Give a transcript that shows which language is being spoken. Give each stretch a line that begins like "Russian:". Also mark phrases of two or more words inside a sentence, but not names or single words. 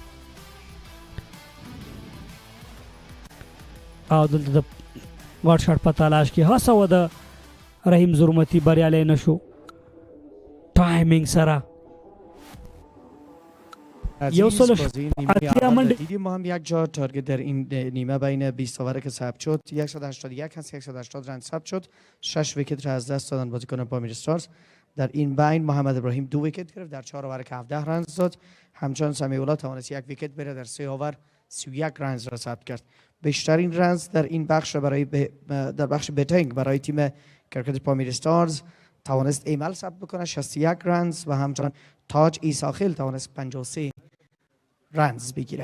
Pashto: او دلته د واټ شاټ په تلاش کې هڅه وه د رحیم زرمتي بریالی نه شو ټایمینګ سره یو سلو اتیا منډې
Persian: دیدیم ما هم یک جا تارگت در این نیمه بین 20 اوور که ثبت شد 181 هست 180 رن ثبت شد 6 ویکت را از دست دادن بازیکن پامیر استارز در این بین محمد ابراهیم 2 ویکت گرفت در 4 اوور که 17 رن داد همچنان سمیولا توانست 1 ویکت بره در 3 اوور 31 رنز را ثبت کرد بیشترین رنز در این بخش برای در بخش بتینگ برای تیم کرکت پامیر استارز توانست ایمل ثبت بکنه 61 رنز و همچنان تاج ایساخیل توانست 53 رنز بگیره.